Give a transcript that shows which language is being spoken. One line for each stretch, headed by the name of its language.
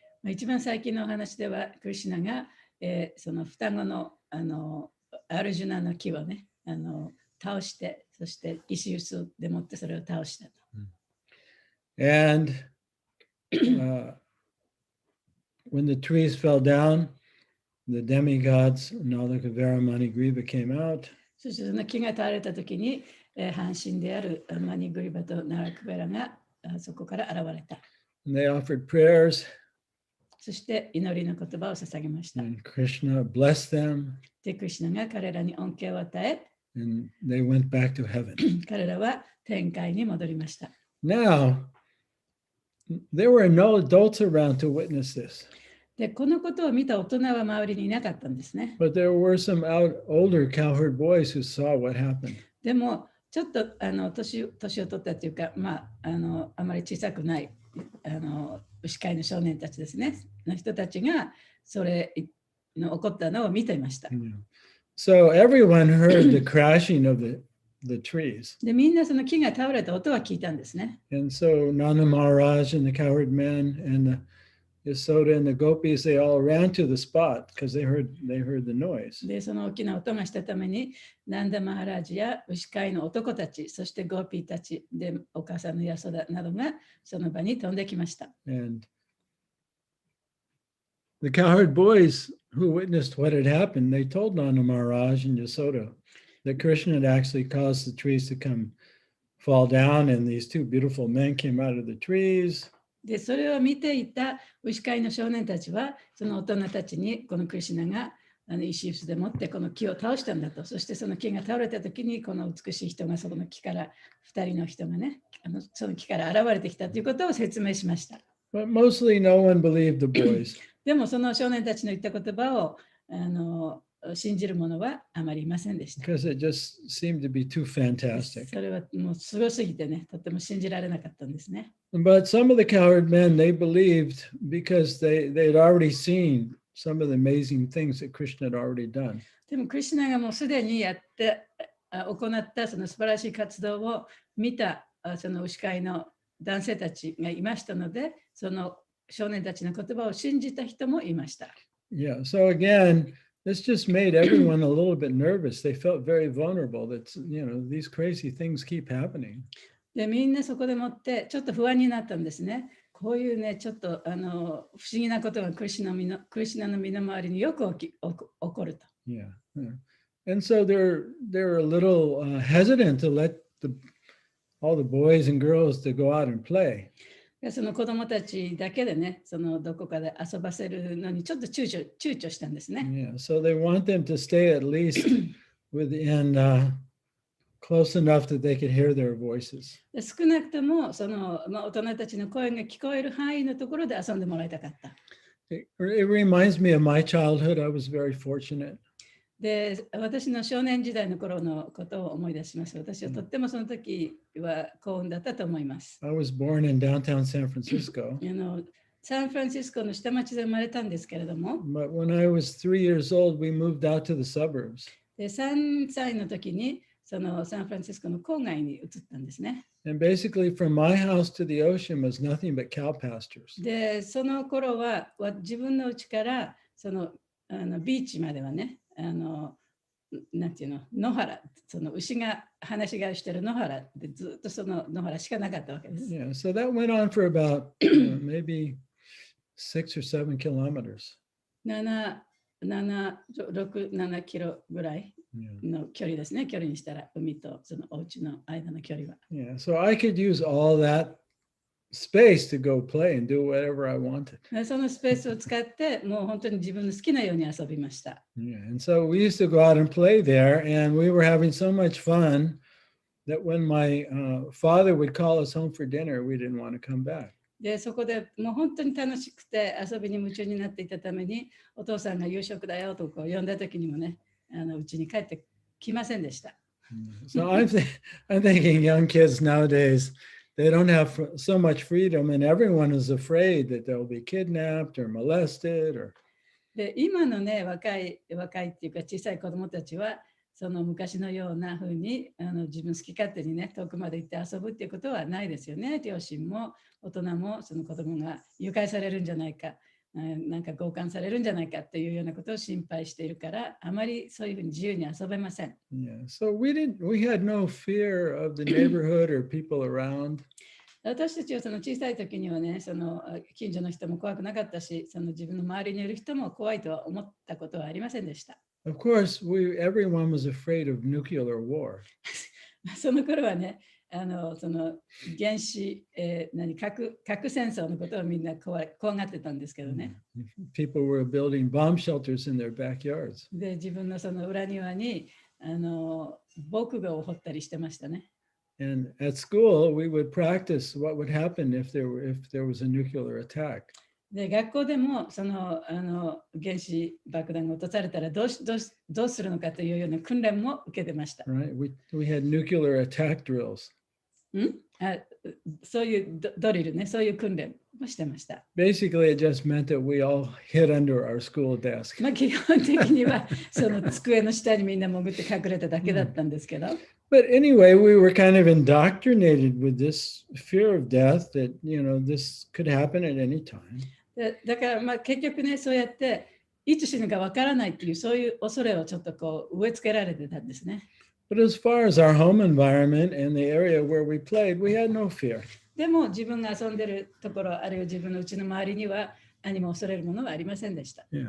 Japanese: 一番最近のお話では、クリシュナが、その双子の、アルジュナの木をね、倒して、そして石臼でもってそれを倒したと。
English: And when the trees fell down, the demigods, Nalaka, Varamani, Griva came out.
Japanese: そしてその木が倒れたときに、半身であるマニグリバとナラクベラがそこから現れた。
English: And they offered prayers.
Japanese: そして祈りの言葉を捧げました。
English: And Krishna blessed them.
Japanese: で、クリシュナが彼らに恩恵を与え、
English: And they went back to heaven.
Japanese: 彼らは天界に戻りました。
English: Now, there were no adults around to witness this.
Japanese: で、このことを見た大人は周りにいなかったんですね。
English: But there were some older cowherd boys who saw what happened.
Japanese: でも、ちょっと年を取ったというか、あまり小さくない牛飼いの少年たちですね、の人たちがそれの起こったのを見ていました。
English: So everyone heard the crashing of the trees.
Japanese: で、みんなその木が倒れた音は聞いたんですね。
English: And so Nanda Maharaj and the cowherd men and the Yasoda and the gopis, they all ran to the spot because they heard the noise.
Japanese: で、その大きな音がしたために、ナンダマハラジや牛飼いの男たち、そしてゴーピーたちで、お母さんのヤソダなどがその場に飛んできました。
English: And the cowherd boys who witnessed what had happened, they told Nanda Maharaj and Yasoda that Krishna had actually caused the trees to fall down, and these two beautiful men came out of the trees.
Japanese: で、それを見ていた牛飼いの少年たちは、その大人たちにこのクリシュナが石臼でもってこの木を倒したんだと、そしてその木が倒れたときに、この美しい人がその木から、2人の人がね、その木から現れてきたということを説明しました。
English: But mostly no one believed the boys.
Japanese: でもその少年たちの言った言葉を信じる者はあまりいませんでした。
English: Because it just seemed to be too fantastic.
Japanese: それはもうすごすぎてね、とても信じられなかったんですね。
English: But some of the cowherd men, they believed because they had already seen some of the amazing things that Krishna had already done.
Japanese: でもクリシュナがもうすでにやって行ったその素晴らしい活動を見たその牛飼いの男性たちがいましたので、その少年たちの言葉を信じた人もいました。
English: Yeah, so again, this just made everyone a little bit nervous. They felt very vulnerable that, these crazy things keep happening.
Japanese: で、みんなそこでもってちょっと不安になったんですね。こういうね、ちょっと不思議なことがクリシュナの身の回りによく起こると。 Yeah.
English: And so they're a little hesitant to let all the boys and girls to go out and play.
Japanese: でその子供たちだけでね、そのどこかで遊ばせるのにちょっと躊躇したんですね。 Yeah.
English: So they want them to stay at least within close enough that they could hear their voices.
Japanese: で少なくともその、大人たちの声が聞こえる範囲のところで遊んでもらいたかった。
English: It reminds me of my childhood. I was very fortunate.
Japanese: で、私の少年時代の頃のことを思い出します。私はとってもその時は幸運だったと思います。
English: I was born in downtown San Francisco.
Japanese: サンフランシスコの下町で生まれたんですけれども、
English: But when I was 3 years old, we moved out to the suburbs.
Japanese: で3歳の時にそのサンフランシスコの郊外に移ったんですね。
English: And basically from my house to the ocean was nothing but cow pastures.
Japanese: で、その頃は自分の家からそのビーチまではね、なんていうの、野原、その牛が放し飼いしてる野原でずっとその野原しかなかったわけです。
English: Yeah, so that went on for about maybe 6 or 7 kilometers.
Japanese: 7キロぐらいの距離ですね。距離にしたら海とそのお家の間の距離は。
English: Yeah, so I could use all that space to go play and do whatever I wanted.
Japanese: そのスペースを使ってもう本当に自分の好きなように遊びました。
English: Yeah, and so we used to go out and play there, and we were having so much fun that when my father would call us home for dinner, we didn't want to come back.
Japanese: で、そこでもう本当に楽しくて遊びに夢中になっていたために、お父さんが夕食だよとこう呼んだ時にもね、うちに帰ってきませんでした。
English: So I'm thinking young kids nowadays, they don't have so much freedom, and everyone is afraid that they'll be kidnapped or molested or.
Japanese: で、今のね、若いっていうか小さい子どもたちは、その昔のような風に自分好き勝手にね、遠くまで行って遊ぶっていうことはないですよね。両親も大人もその子どもが誘拐されるんじゃないか、なんか強姦されるんじゃないかっていうようなことを心配しているから、あまりそういうふうに自由に遊べません。
English: Yeah, so we had no fear of the neighborhood or people around.
Japanese: 私たちはその小さい時にはね、その近所の人も怖くなかったし、その自分の周りにいる人も怖いとは思ったことはありませんでした。
English: Of course, everyone was afraid of nuclear war.
Japanese: その頃はね、その原子、核戦争のことをみんな怖がってたんですけどね。
English: People were building bomb shelters in their backyards.
Japanese: で、自分のその裏庭に防空壕を掘ったりしてましたね。
English: And at school, we would practice what would happen if there was a nuclear attack.
Japanese: で、学校でもその原子爆弾が落とされたらどうするのかというような訓練も受けてました。
English: Right? We had nuclear attack drills.
Japanese: そういうドリルね、そういう訓練をしてました。
English: Basically, it just meant that we all hid under our school desk.
Japanese: まあ基本的にはその机の下にみんな潜って隠れただけだったんですけど。
English: But anyway, we were kind of indoctrinated with this fear of death that, this could happen at any time.
Japanese: だからまあ結局ね、そうやっていつ死ぬかわからないっていうそういう恐れをちょっとこう植え付けられてたんですね。
English: But as far as our home environment and the area where we played, we had no fear.
Japanese: でも自分が遊んでるところ、あるいは自分の家の周りには何も恐れるものはありませんでした。